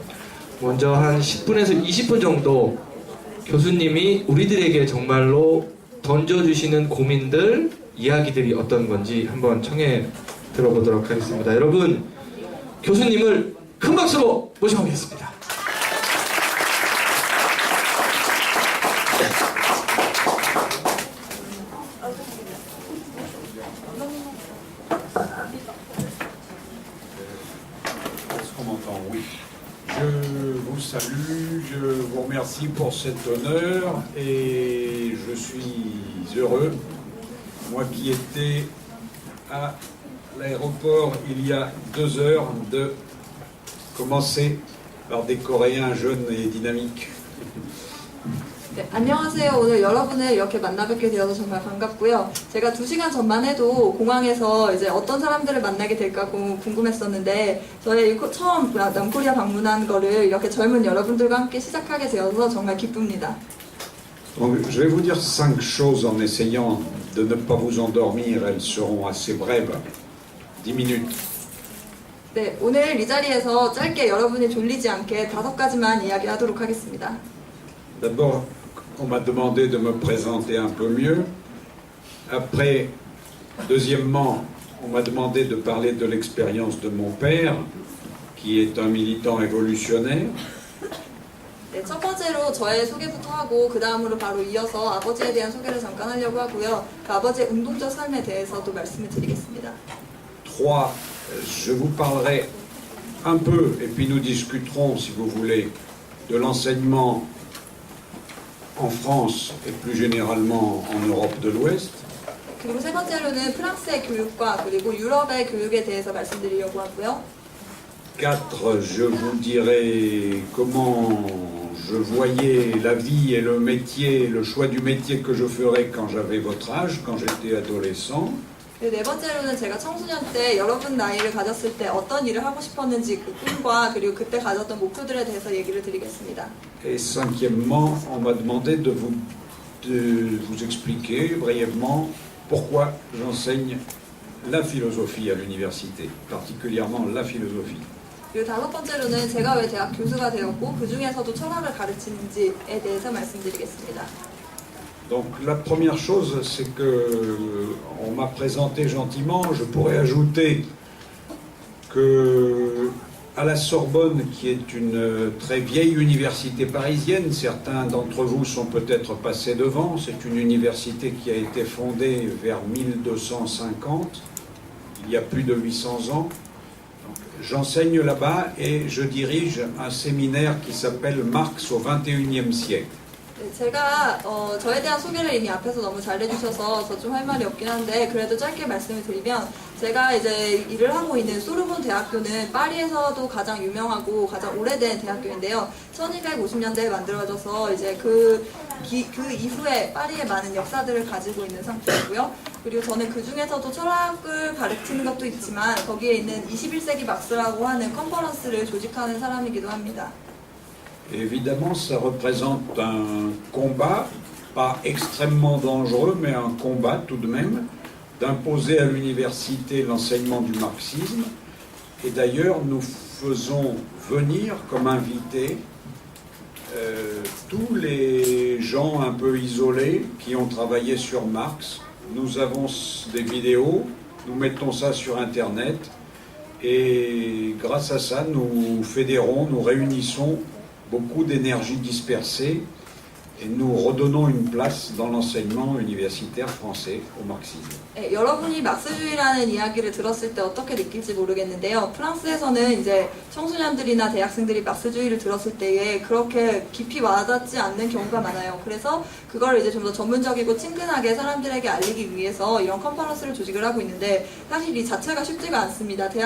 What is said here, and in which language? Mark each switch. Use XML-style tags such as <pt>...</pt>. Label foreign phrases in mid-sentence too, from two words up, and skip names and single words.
<ko>먼저 한 10분에서 20분 정도 교수님이 우리들에게 정말로 던져주시는 고민들, 이야기들이 어떤 건지 한번 청해 들어보도록 하겠습니다. 여러분, 교수님을 큰 박수로 모셔보겠습니다.</ko> <fr>Je vous salue, je vous remercie pour cet honneur et je suis heureux, moi qui étais à l'aéroport il y a 2 heures, de commencer par des Coréens jeunes et dynamiques.</fr> <ko>네, 안녕하세요. 오늘 여러분을 이렇게 만나뵙게 되어서 정말 반갑고요. 제가 2시간 전만 해도 공항에서 이제 어떤 사람들을 만나게 될까 궁금했었는데 저의 처음 남코리아 방문한 거를 이렇게 젊은 여러분들과 함께 시작하게 되어서 정말 기쁩니다.</ko> <fr>Donc, je vais vous dire 5 choses en essayant de ne pas vous endormir. Elles seront assez brèves, 10 minutes.</fr> <ko>네, 오늘 이 자리에서 짧게 여러분이 졸리지 않게 5가지만 이야기하도록 하겠습니다.</ko> <fr>D'abord, on m'a demandé de me présenter un peu mieux. Après, deuxièmement, on m'a demandé de parler de l'expérience de mon père, qui est un militant révolutionnaire.</fr> <ko>네, 첫 번째로 저의 소개부터 하고 그 다음으로 바로 이어서 아버지에 대한 소개를 잠깐 하려고 하고요. 그 아버지의 운동적 삶에 대해서도 말씀을 드리겠습니다.</ko> <fr>3, je vous parlerai un peu, et puis nous discuterons, si vous voulez, de l'enseignement en France et plus généralement en Europe de l'Ouest.</fr> <ko>그리고 세 번째로는 프랑스의 교육과 그리고 유럽의 교육에 대해서 말씀드리려고 하고요.</ko> <fr>4, je vous dirai comment je voyais la vie et le métier, le choix du métier que je ferais quand j'avais votre âge, quand j'étais adolescent.</fr> <ko>네 번째로는 제가 청소년 때 여러분 나이를 가졌을 때 어떤 일을 하고 싶었는지 그 꿈과 그리고 그때 가졌던 목표들에 대해서 얘기를 드리겠습니다.</ko> <fr>Et 5, on m'a demandé de vous expliquer brièvement pourquoi j'enseigne la philosophie à l'université, particulièrement la philosophie.</fr> <ko>그리고 5번째로는 제가 왜 대학 교수가 되었고 그 중에서도 철학을 가르치는지에 대해서 말씀드리겠습니다.</ko> <fr>Donc la première chose, c'est que on m'a présenté gentiment. Je pourrais ajouter que à la Sorbonne, qui est une très vieille université parisienne, certains d'entre vous sont peut-être passés devant. C'est une université qui a été fondée vers 1250, il y a plus de 800 ans. J'enseigne là-bas et je dirige un séminaire qui s'appelle Marx au XXIe siècle.</fr> <ko>네, 제가 저에 대한 소개를 이미 앞에서 너무 잘 해주셔서 저 좀 할 말이 없긴 한데 그래도 짧게 말씀을 드리면 제가 이제 일을 하고 있는 소르본 대학교는 파리에서도 가장 유명하고 가장 오래된 대학교인데요. 1250년대에 만들어져서 이제 그 이후에 파리에 많은 역사들을 가지고 있는 상태이고요. 그리고 저는 그 중에서도 철학을 가르치는 것도 있지만 거기에 있는 21세기 막스라고 하는 컨퍼런스를 조직하는 사람이기도 합니다.</ko> <fr>Évidemment, ça représente un combat, pas extrêmement dangereux, mais un combat tout de même, d'imposer à l'université l'enseignement du marxisme. Et d'ailleurs, nous faisons venir comme invités tous les gens un peu isolés qui ont travaillé sur Marx. Nous avons des vidéos, nous mettons ça sur Internet, et grâce à ça, nous fédérons, nous réunissons beaucoup d'énergie dispersée et nous redonnons une place dans l'enseignement universitaire français au marxisme.</fr> <ko>네, 여러분이 막스주의라는 이야기를 들었을 때 어떻게 느낄지 모르겠는데요. 프랑스에서는 이제 청소년들이나 대학생들이 막스주의를 들었을 때에 그렇게 깊이 와닿지 않는 경우가 많아요. 그래서 그걸 이제 좀 더 전문적이고 친근하게 사람들에게 알리기 위해서 이런 컨퍼런스를 조직을 하고 있는데 사실 이 자체가 쉽지가 않습니다.</ko>